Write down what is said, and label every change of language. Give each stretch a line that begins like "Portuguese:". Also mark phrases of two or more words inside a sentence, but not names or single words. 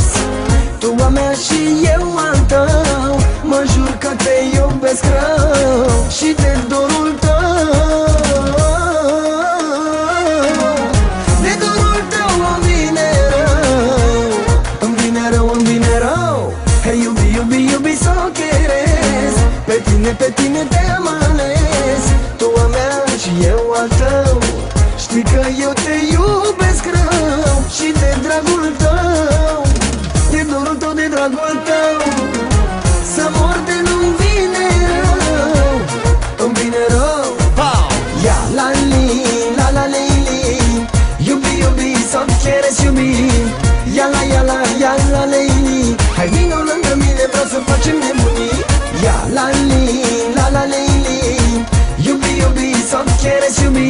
Romanian: Tu a mea și eu al tău, mă jur că te iubesc rău și de dorul tău. De dorul tău îmi vine rău, îmi vine rău.
Spanish: Hey, yubi, so quieres,
Romanian: pe tine te-am ales. Tu a mea și eu al tău, știi că eu te iubesc rău și de dragul tău, de dorul tău, de dragul tău, să mor de nu-mi vine rău, îmi vine rău.
Arabic: يا لا ليلي, yubi,
Spanish: so quieres,
Arabic: yubi. يا لا ليلي,
Romanian: hai vino lângă mine, vreau să facem nebunii.
Arabic: يا لا ليلي, yubi,
Spanish: so quieres,
Arabic: yubi.